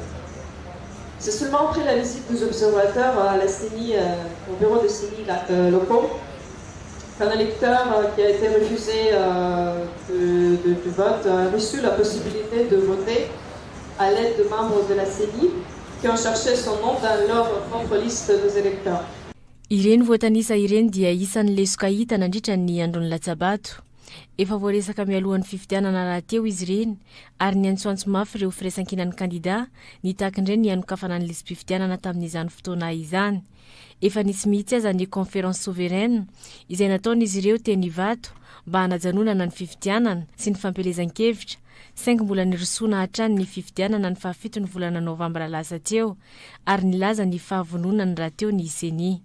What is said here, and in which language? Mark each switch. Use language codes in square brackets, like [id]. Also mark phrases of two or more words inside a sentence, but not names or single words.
[fr] C'est seulement après la visite des observateurs à la CENI, au bureau de CENI locaux, qu'un électeur qui a été refusé du vote a reçu la possibilité de voter à l'aide de membres de la CENI qui ont cherché son nom dans leur propre liste des électeurs. [mg] Ireny voatanisa ireny dia isan'ny lesoka hita nandritra ny andron'ny latsabato. Efa voaresaka mialohan'ny fifidianana rahateo izy ireny ary ny antsoantso mafy ireo firaisan-kinan'ny kandida nitahakin'ireny ny anokafana ny lisam-pifidianana tamin'izany fotoana izany. Efa nisy mihitsy aza ny [fr] conférence souveraine [mg] izay nataon'izy ireo teny Ivato mba hanajanonana ny fifidianana sy ny fampelezan-kevitra, saingy mbola nirosoana hatrany ny fifidianana ny 7 ny volana novambra lasa teo ary nilaza ny fahavononana rahateo ny seni.